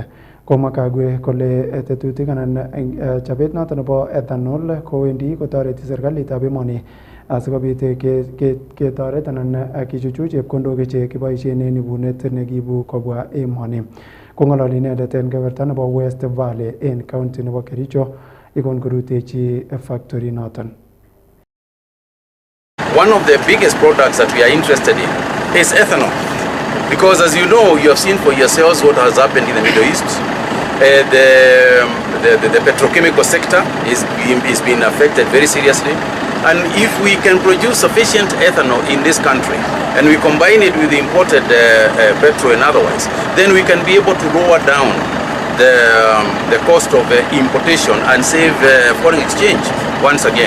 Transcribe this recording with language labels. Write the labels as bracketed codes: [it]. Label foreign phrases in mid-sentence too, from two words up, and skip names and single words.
[kln] Komwa Kagwe kole tetutik anan chobet noton nebo ethanol kowendi kotoreti serikalitab emoni asikobit ketoret anan kichuchuch chepkondok chekiboisien en ibunet nekiibu kobwa emoni. Kong'ololi inendet en keberta nebo West Valley en county nebo Kericho ikon korutechi factory noton. [en] One of the biggest products that we are interested in is ethanol. Because as you know, you have seen for yourselves what has happened in the Middle East. The petrochemical sector is being affected very seriously. And if we can produce sufficient ethanol in this country, and we combine it with the imported petrol and otherwise, then we can be able to lower down the cost of importation and save foreign exchange once again.